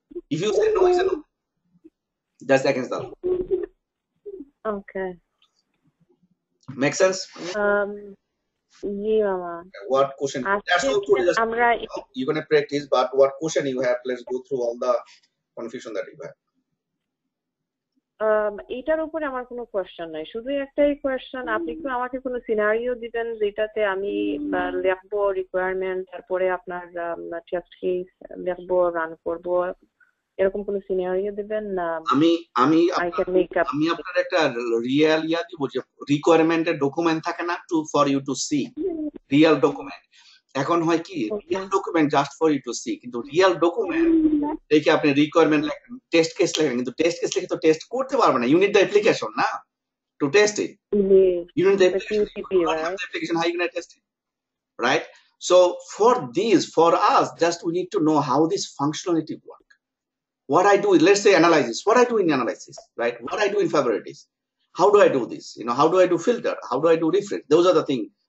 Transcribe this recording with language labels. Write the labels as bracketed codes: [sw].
[en] If you say no, it's a no. That's against the law. Okay. Make sense? Yeah. What question? That's Asked all good. amra You're gonna practice, but what question you have? Let's go through all the confusion that you have. [bn] এটার উপরে আমার কোনো question নাই, শুধু একটাই question, আপনি কি আমাকে কোনো সিনারিও দিবেন যেটাতে আমি লিখবো রিকোয়ারমেন্ট, তারপরে আপনার টেস্ট কেস লিখবো, রান করবো, এরকম কোনো সিনারিও দিবেন না? আমি [en] I can make up. [bn] আমি আপনার একটা রিয়েল দিব যে রিকোয়ারমেন্টের ডকুমেন্ট থাকে না [en] To for you to see real document. [bn] এখন হয় কি real document [en] just for you to see, [bn] কিন্তু রিয়েল ডকুমেন্ট দেখে আপনি রিকোয়ারমেন্ট লেখেন, টেস্ট কেস লেখেন, কিন্তু টেস্ট কেস লিখে তো টেস্ট করতে পারবে না। [en] You need the application না to test it. You need the application, how you gonna test it, right? So for us, just we need to know how this functionality work. What I do is, let's say analysis. What I do in analysis, right? What I do in favorabilities. How do I do this? How do I do filter? How do I do refresh? Those are the things.